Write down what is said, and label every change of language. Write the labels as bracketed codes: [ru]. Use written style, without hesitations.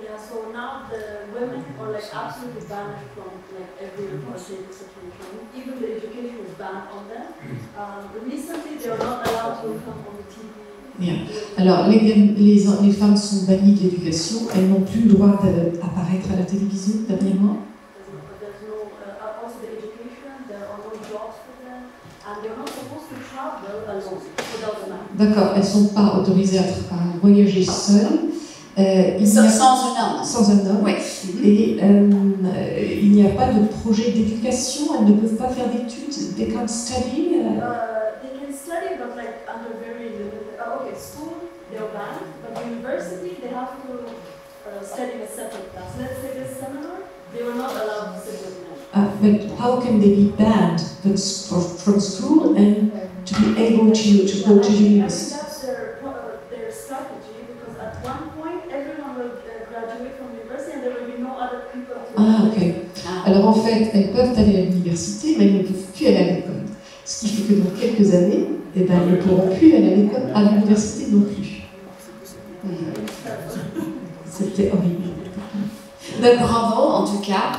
[en] So now the women are like absolutely banned from like every political situation. Even the education is banned on them. Recently, they are not allowed to come on the TV. [fr] Bien. Alors, les femmes sont bannies de l'éducation. Elles n'ont plus le droit d'apparaître à la télévision, dernièrement. [en] There's no, also the education, there are no jobs for them, and they're not supposed to travel alone without a man. [fr] D'accord, elles ne sont pas autorisées à voyager seules. Sans un homme. Sans un homme. Oui. Et il n'y a pas de projet d'éducation, elles ne peuvent pas faire d'études. [en] They can't study. They can study, but like under very limited. Okay, school they're banned, but university they have to study a separate class. Let's say this seminar, they were not allowed to sit with men. But how can they be banned from school and to be able to go to university? That's their strategy, because at one point everyone will graduate from university and there will be no other people to. Ah, ok. [fr] Alors en fait, elles peuvent aller à l'université, mais elles ne peuvent plus aller à l'école. Ce qui fait que dans quelques années, eh ben, elles ne pourront plus aller à l'école, à l'université non plus. C'était horrible. Ben, bravo, en tout cas.